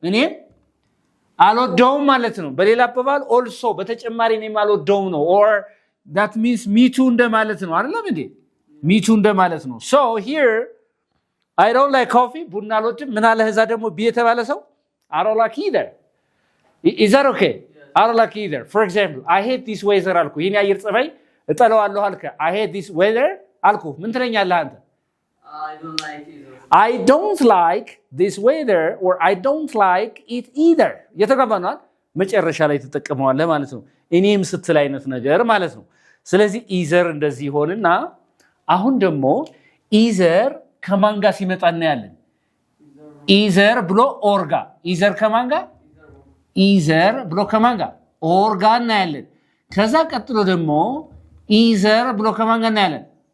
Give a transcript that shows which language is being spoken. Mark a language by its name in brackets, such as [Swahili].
[Amharic] እኔ አልወደውም ማለት ነው። በሌላ አባባል also በተጨማሪ እኔም አልወደውም ነው። [English] or that means me too [Amharic] እንደማለት ነው አይደለም እንዴ? me too እንደማለት ነው። [English] so here I don't like coffee [Amharic] ቡና አልወድም ምን አለ? እዛ ደግሞ ቢ የተባለ ሰው [English] I don't like either is that okay? I don't like either. For example, I hate this weather አልኩ። [Amharic] ይሄን የአየር ጸባይ እጠላዋለሁ አልከ። [English] I hate this weather አልኩ። [Amharic] ምን ትለኛለህ አንተ? [English] I don't like either. I don't like this weather or I don't like it either. [Amharic] የተገባናል መጨረሻ ላይ ተጠቅመዋለህ ማለት ነው። እኔም ስትል አይነት ነገር ማለት ነው። ስለዚህ either እንደዚህ ይሆንና አሁን ደግሞ either ከማን ጋር ሲመጣ እናያለን? either ብሎ or ጋር either ከማን ጋር either ብሎ ከማን ጋር or ጋር እናያለን። ከዛ ቀጥሎ ደግሞ either ብሎ ከማን ጋር እናያለን?